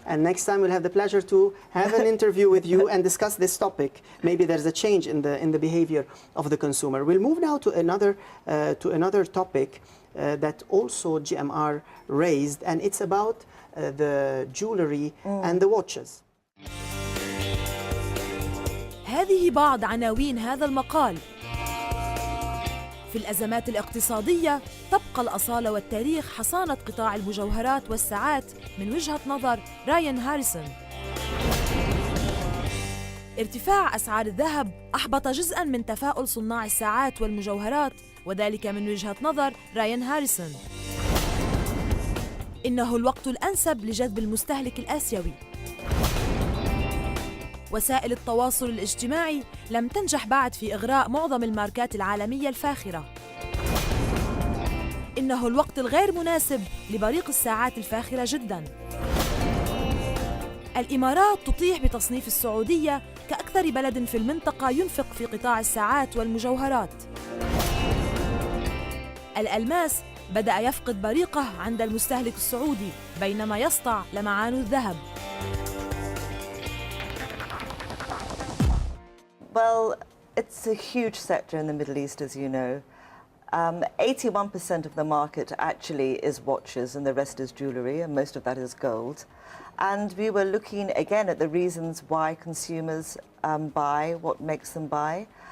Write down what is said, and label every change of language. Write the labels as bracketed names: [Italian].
[English] And next time we'll have the pleasure to have an interview with you and discuss this topic. Maybe there's a change in the behavior of the consumer. We'll move now to another topic that also GMR raised, and it's about the jewelry and the watches. [Arabic] هذه بعض عناوين هذا المقال. في الأزمات الاقتصادية تبقى الأصالة والتاريخ حصانة قطاع المجوهرات والساعات من وجهة نظر رايان هاريسون. ارتفاع أسعار الذهب أحبط جزءاً من تفاؤل صناع الساعات والمجوهرات، وذلك من وجهة نظر رايان هاريسون. إنه الوقت الأنسب لجذب المستهلك الآسيوي. وسائل التواصل الاجتماعي لم تنجح بعد في إغراء معظم الماركات العالمية الفاخرة. إنه الوقت الغير مناسب لبريق الساعات الفاخرة جداً. الإمارات تطيح بتصنيف السعودية كأكثر بلد في المنطقة ينفق في قطاع الساعات والمجوهرات. الألماس بدأ يفقد بريقه عند المستهلك السعودي بينما يسطع لمعان الذهب. [English] Well, it's a huge sector in the Middle East, as you know. 81% of the market actually is watches and the rest is jewellery, and most of that is gold. And we were looking again at the reasons why consumers buy, what makes them buy.